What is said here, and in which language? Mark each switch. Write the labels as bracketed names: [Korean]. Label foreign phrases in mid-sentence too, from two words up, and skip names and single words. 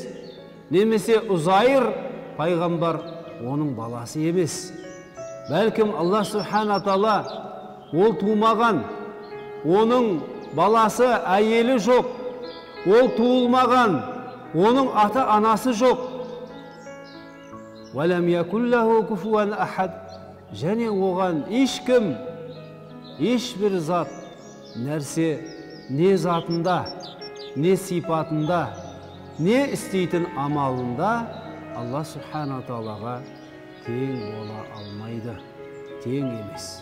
[Kazakh] Немесе Узайр пайғамбар оның баласы емес. Бәлкім Аллах [Arabic] سبحانه وتعالى [Kazakh] ол тумаған. Оның баласы әйелі жоқ. Ол туылмаған. Оның ата анасы жоқ. [Arabic] ولم يكن له كفوا أحد. [Kazakh] Және оған ешкім, ешбір зат, нәрсе, не затында, не сипатында, не істейтін амалында Аллах [Arabic] سبحانه وتعالى [Kazakh] тең бола алмайды, тең емес.